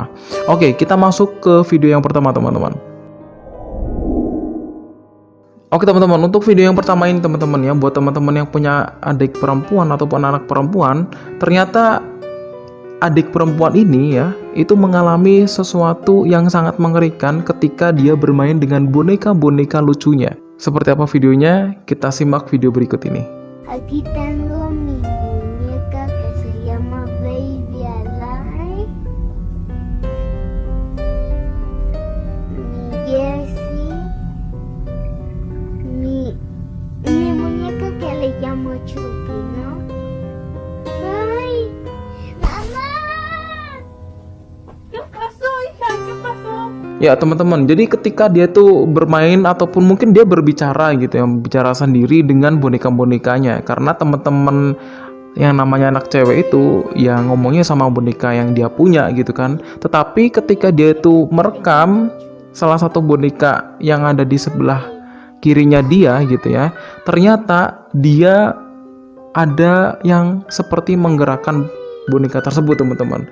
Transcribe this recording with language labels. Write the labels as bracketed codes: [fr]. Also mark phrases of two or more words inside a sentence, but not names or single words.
[id] Oke, kita masuk ke video yang pertama teman-teman. Oke teman-teman, untuk video yang pertama ini teman-teman ya, buat teman-teman yang punya adik perempuan ataupun anak perempuan, ternyata adik perempuan ini ya, itu mengalami sesuatu yang sangat mengerikan ketika dia bermain dengan boneka-boneka lucunya. Seperti apa videonya? Kita simak video berikut ini. [es] Aquí tengo mi muñeca que se llama Baby Alive. Mi Jessie. Mi muñeca que le llamo Chucky, ¿no? ¡Ay! ¡Mamá! ¿Qué pasó, hija? ¿Qué pasó? [id] Ya teman-teman, jadi ketika dia tuh bermain ataupun mungkin dia berbicara gitu ya, bicara sendiri dengan boneka-bonekanya. Karena teman-teman yang namanya anak cewek itu ya ngomongnya sama boneka yang dia punya gitu kan. Tetapi ketika dia tuh merekam salah satu boneka yang ada di sebelah kirinya dia gitu ya, ternyata dia ada yang seperti menggerakkan boneka tersebut teman-teman.